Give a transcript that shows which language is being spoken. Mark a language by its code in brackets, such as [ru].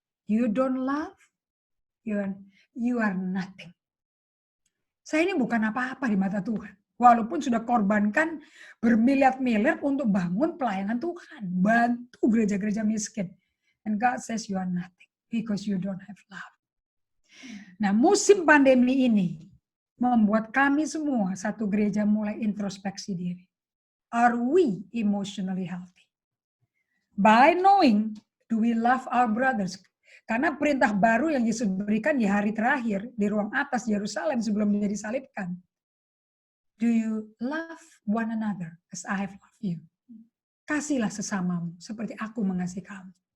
[en] You don't love, you are nothing. [id] Saya ini bukan apa-apa di mata Tuhan. Walaupun sudah korbankan bermiliar-miliar untuk bangun pelayanan Tuhan. Bantu gereja-gereja miskin. [en] And God says you are nothing because you don't have love. [id] Nah, musim pandemi ini membuat kami semua satu gereja mulai introspeksi diri. [en] Are we emotionally healthy? By knowing, do we love our brothers? [id] Karena perintah baru yang Yesus berikan di hari terakhir di ruang atas Yerusalem sebelum dia disalibkan. [en] Do you love one another as I have loved you? [id] Kasihlah sesamamu seperti aku mengasihi kamu.